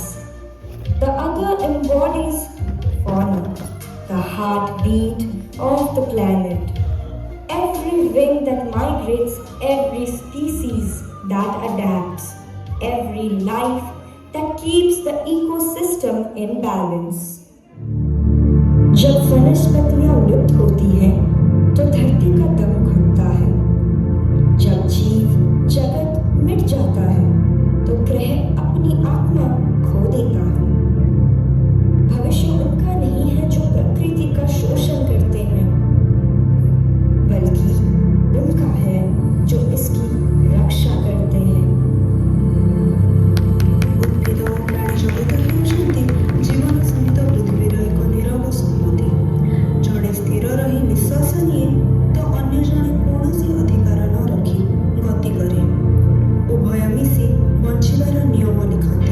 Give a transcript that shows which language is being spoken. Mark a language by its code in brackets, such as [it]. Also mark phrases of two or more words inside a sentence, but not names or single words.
[en] The other embodies fauna, the heartbeat of the planet, every wing that migrates, every species that adapts, every life that keeps the ecosystem in balance. [hi] जब वनस्पतियां लुप्त होती हैं तो धरती का दम घुटता है। जब जीव जगत मिट जाता है तो ग्रह अपनी आत्मा खो देता है। भविष्य उनका नहीं है जो प्रकृति का शोषण करते हैं, बल्कि उनका है जो इसकी रक्षा करते हैं। [or] ଉଦ୍ଭିଦ ଓ ପ୍ରାଣୀ ଜଗତ ହେଉଛନ୍ତି ଜୀବନ ସହିତ ପୃଥିବୀର ଏକ ନିରବ ସଂହତି। ଜଣେ ସ୍ଥିର ରହି ନିଶ୍ୱାସ ନିଏ ତ ଅନ୍ୟ ଜଣେ କୌଣସି ଅଧିକାର ନ ରଖି ଗତି କରେ। ଉଭୟ ମିଶି ବଞ୍ଚିବାର ନିୟମ ଲିଖନ୍ତି।